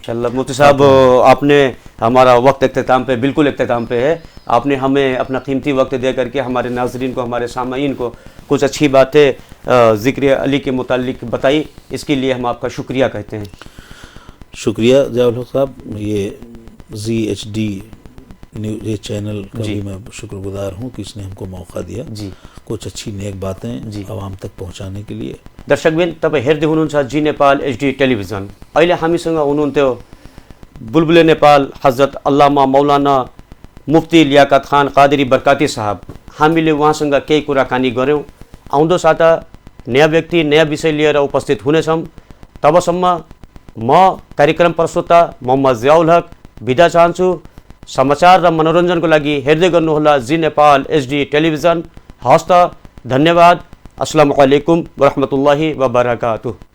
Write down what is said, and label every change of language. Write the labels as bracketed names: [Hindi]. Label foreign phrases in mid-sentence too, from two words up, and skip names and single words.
[Urdu] انشاءاللہ مفتی صاحب آپ نے ہمارا وقت اختتام پہ، بالکل اختتام پہ ہے. آپ نے ہمیں اپنا قیمتی وقت دے کر کے ہمارے ناظرین کو، ہمارے سامعین کو کچھ اچھی باتیں ذکر علی کے متعلق بتائی. اس کے لیے ہم آپ کا شکریہ کہتے ہیں. شکریہ ضیاء الحق صاحب. یہ ZHD یہ چینل کا بھی میں شکرگزار ہوں کہ اس نے ہم کو موقع دیا کچھ اچھی نیک باتیں عوام تک پہنچانے کے لیے. [Nepali] दर्शकबिन तपाईँ हेर्दै हुनुहुन्छ जी नेपाल एचडी टेलिभिजन। अहिले हामीसँग हुनुहुन्थ्यो बुलबुले नेपाल हजरत अल्लामा मौलाना मुफ्ती लियाकत खान कादरी बरकाती साहब। हामीले उहाँसँग केही कुराकानी गऱ्यौँ। आउँदो साता नयाँ व्यक्ति नयाँ विषय लिएर उपस्थित हुनेछौँ। तबसम्म म कार्यक्रम प्रस्तोता मोहम्मद जियाउल हक बिदा चाहन्छु। समाचार र मनोरञ्जनको लागि हेर्दै गर्नुहोला जी नेपाल एचडी टेलिभिजन। हवस् त, धन्यवाद। [Arabic] السلام عليكم ورحمة الله وبركاته.